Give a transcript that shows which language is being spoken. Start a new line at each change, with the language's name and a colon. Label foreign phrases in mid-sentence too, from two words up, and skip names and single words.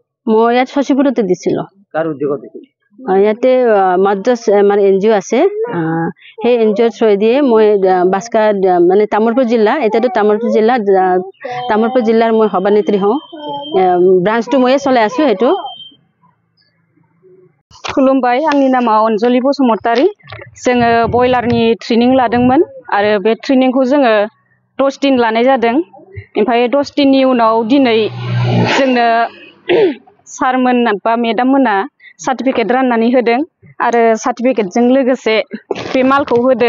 Assamese: মই ইয়াত সচিপুৰতে দিছিলো কাৰ উদ্যোগত দিছিল ইয়াতে মাদ্ৰাছ আমাৰ এনজিও আছে সেই এনজিওৰ থ্ৰু দিয়ে মই বাস্কা মানে তামুলপুৰ জিলা এটাটো তামুলপুৰ জিলাৰ মই সভানেত্ৰী হওঁ ব্ৰাঞ্চটো ময়ে চলাই আছো হেতু
Bodo: खुलुमबाय आंनि नामा अनजलि बसुमतारी जोङो बयलारनि ट्रेनिं लादोंमोन आरो बे ट्रेनिंखौ जोङो 10 दिन लानाय जादों ओमफ्राय 10 दिननि उनाव दिनै जोंनो सारमोन बा मेडाम मोना सार्टिफिकेट राननानै होदों आरो सार्टिफिकेटजों लोगोसे बे मालखौ होदों